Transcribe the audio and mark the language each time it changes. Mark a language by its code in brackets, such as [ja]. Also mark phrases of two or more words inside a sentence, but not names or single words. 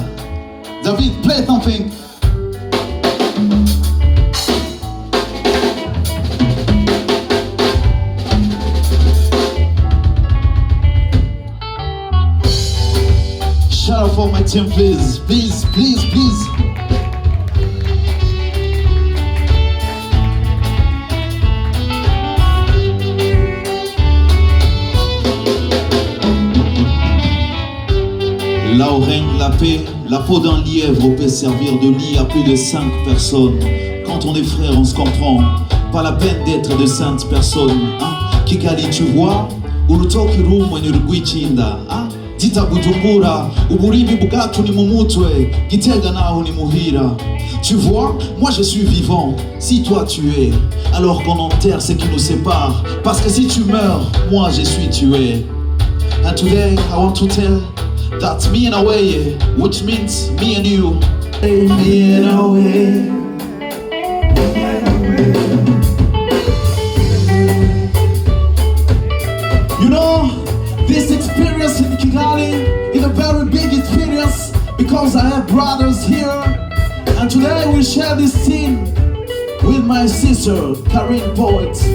[en] David, play something. Shout out for my team, please. Please, please, please. [fr] Là où règne la paix, la peau d'un lièvre peut servir de lit à plus de 5 personnes. Quand on est frère, on se comprend. Pas la peine d'être de saintes personnes. Hein? Kikali, tu vois? [rn] Urutoki rumwe ni rugwichinda. Hein? Tita Bujumbura, uburimi bugatu ni mumutwe, Gitega naho ni muhira. [fr] Tu vois, moi je suis vivant, si toi tu es, alors qu'on enterre ce qui nous sépare. Parce que si tu meurs, moi je suis tué. [en] And today I want to tell that me and away, which means me and you. Me and away. You know, this experience in Kigali is a very big experience because I have brothers here, and today we share this scene with my sister, Karine Poet.